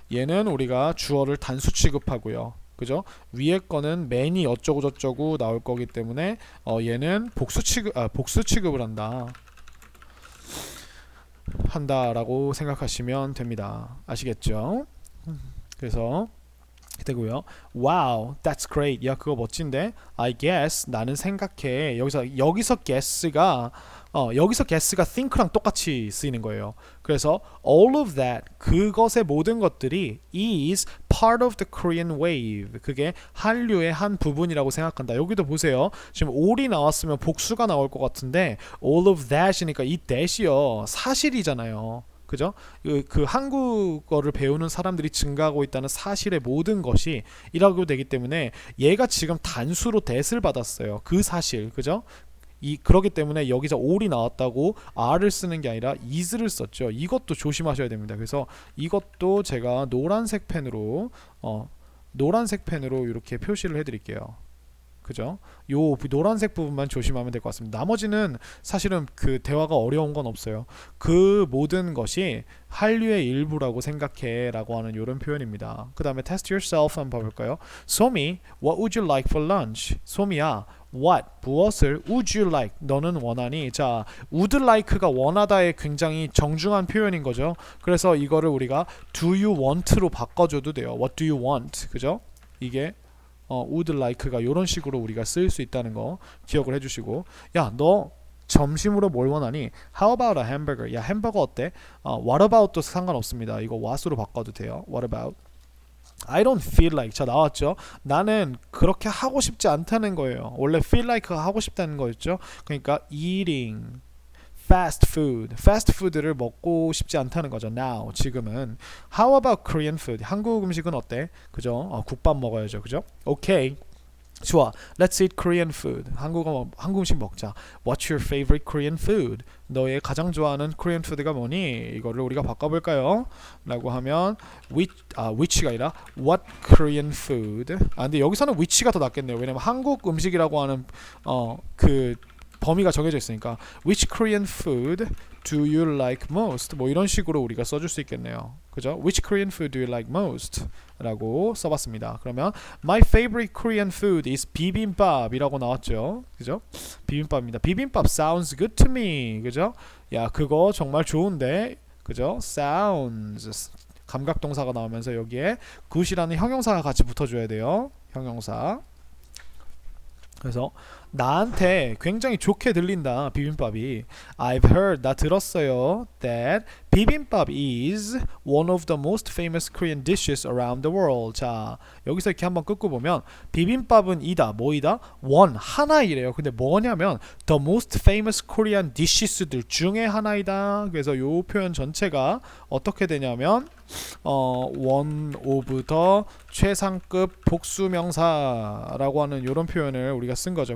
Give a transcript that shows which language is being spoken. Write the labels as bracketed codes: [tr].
[ko] 얘는 우리가 주어를 단수 취급하고요. 그죠? 위에 거는 many 어쩌고 저쩌고 나올 거기 때문에 얘는 복수 취급을 한다라고 생각하시면 됩니다. 아시겠죠? 그래서 되고요. [en] Wow, that's great. [ko] 야, 그거 멋진데? [en] I guess [ko] 나는 생각해. 여기서 guess가 think랑 똑같이 쓰이는 거예요. 그래서 [en] all of that [ko] 그것의 모든 것들이 [en] is part of the Korean wave. [ko] 그게 한류의 한 부분이라고 생각한다. 여기도 보세요. 지금 all이 나왔으면 복수가 나올 것 같은데 [en] all of that [ko] 이니까 이 that이요 사실이잖아요. 그죠? 그 한국어를 배우는 사람들이 증가하고 있다는 사실의 모든 것이 이라고 되기 때문에 얘가 지금 단수로 that을 받았어요. 그 사실, 그죠? 그러기 때문에 여기서 all이 나왔다고 r을 쓰는 게 아니라 is를 썼죠. 이것도 조심하셔야 됩니다. 그래서 이것도 제가 노란색 펜으로 이렇게 표시를 해드릴게요. 그죠? 요 노란색 부분만 조심하면 될 것 같습니다. 나머지는 사실은 그 대화가 어려운 건 없어요. 그 모든 것이 한류의 일부라고 생각해 라고 하는 이런 표현입니다. 그 다음에 [en] test yourself [ko] 한번 봐볼까요? [en] 소미, what would you like for lunch? [ko] 소미야, what, 무엇을 [en] would you like, [ko] 너는 원하니? 자, would like가 원하다의 굉장히 정중한 표현인 거죠. 그래서 이거를 우리가 [en] do you want [ko] 로 바꿔줘도 돼요. [en] what do you want? [ko] 그죠? 이게 would like가 이런 식으로 우리가 쓸 수 있다는 거 기억을 해주시고, 야, 너 점심으로 뭘 원하니? [en] How about a hamburger? [ko] 야, 햄버거 어때? What about도 상관없습니다. 이거 what으로 바꿔도 돼요. [en] What about? I don't feel like. [ko] 자, 나왔죠? 나는 그렇게 하고 싶지 않다는 거예요. 원래 feel like가 하고 싶다는 거였죠. 그러니까 [en] eating fast food. [ko] fast food를 먹고 싶지 않다는 거죠. now, 지금은. [en] How about Korean food? [ko] 한국 음식은 어때? 그죠? 국밥 먹어야죠. 그죠? 오케이. 좋아. [en] Let's eat Korean food. [ko] 한국 음식 먹자. [en] What's your favorite Korean food? [ko] 너의 가장 좋아하는 Korean food가 뭐니? 이거를 우리가 바꿔볼까요? 라고 하면 which가 아니라 [en] what Korean food. [ko] 근데 여기서는 which가 더 낫겠네요. 왜냐면 한국 음식이라고 하는 그 범위가 정해져 있으니까 [en] which Korean food do you like most? [ko] 뭐 이런 식으로 우리가 써줄 수 있겠네요. 그죠? [en] Which Korean food do you like most? [ko] 라고 써봤습니다. 그러면 [en] My favorite Korean food is 비빔밥 [ko] 이라고 나왔죠. 그죠? 비빔밥입니다. [en] 비빔밥 sounds good to me. [ko] 그죠? 야, 그거 정말 좋은데. 그죠? sounds 감각동사가 나오면서 여기에 good이라는 형용사가 같이 붙어줘야 돼요. 형용사. 그래서 나한테 굉장히 좋게 들린다 비빔밥이. [en] I've heard, [ko] 나 들었어요, [en] that 비빔밥 is one of the most famous Korean dishes around the world. [ko] 자, 여기서 이렇게 한번 끄고 보면 비빔밥은 이다, 뭐이다? one, 하나이래요. 근데 뭐냐면 [en] the most famous Korean dishes [ko] 들 중에 하나이다. 그래서 이 표현 전체가 어떻게 되냐면 [en] one of the [ko] 최상급 복수명사라고 하는 이런 표현을 우리가 쓴 거죠.